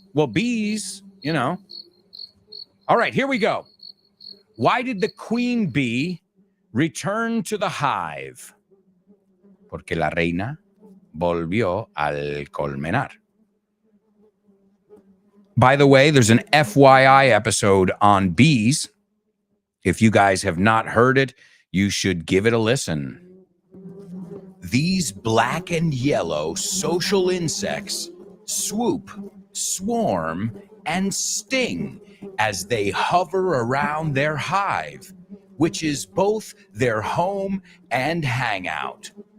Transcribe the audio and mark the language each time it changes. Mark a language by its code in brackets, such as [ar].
[en] Well, bees, All right, here we go. Why did the queen bee return to the hive? [es] porque la reina volvió al colmenar. [en] By the way, there's an FYI episode on bees. If you guys have not heard it, you should give it a listen. These black and yellow social insects swoop, swarm, and sting as they hover around their hive, which is both their home and hangout.